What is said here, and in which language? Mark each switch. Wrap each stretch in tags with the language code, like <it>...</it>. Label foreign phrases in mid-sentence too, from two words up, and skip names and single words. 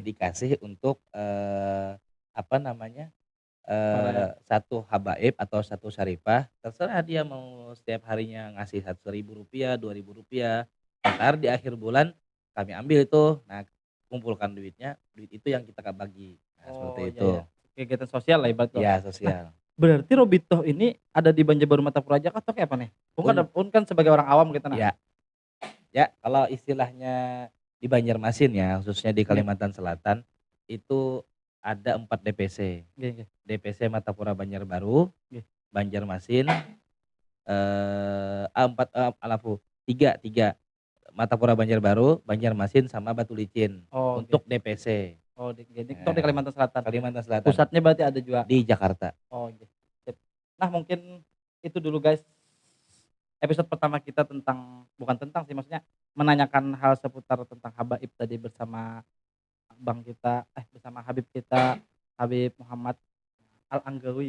<id>Dikasih untuk apa namanya satu habaib atau satu syarifah, terserah dia mau setiap harinya ngasih Rp1.000, Rp2.000. Ntar di akhir bulan kami ambil itu, nah kumpulkan duit itu yang kita bagi. Nah, seperti itu. Iya. Kegiatan sosial lah ibaratnya. Ya Nah, sosial. Berarti Robito ini ada di Banjarbaru Martapura aja atau kayak apa nih? Un kan sebagai orang awam kita nah. Ya. Ya, kalau istilahnya di Banjarmasin ya, khususnya di Kalimantan Selatan, itu ada 4 DPC. Nggih. DPC Martapura Banjarbaru, Nggih. Banjarmasin, 3 Martapura Banjarbaru, Banjarmasin sama Batulicin untuk DPC. Oh, di Kalimantan Selatan. Kalimantan Selatan. Pusatnya berarti ada juga di Jakarta. Oh, gitu. Nah, mungkin itu dulu guys. Episode pertama kita bukan tentang sih, maksudnya menanyakan hal seputar tentang habaib tadi bersama abang kita, bersama Habib kita, Habib Muhammad Al-Anggawi.</id>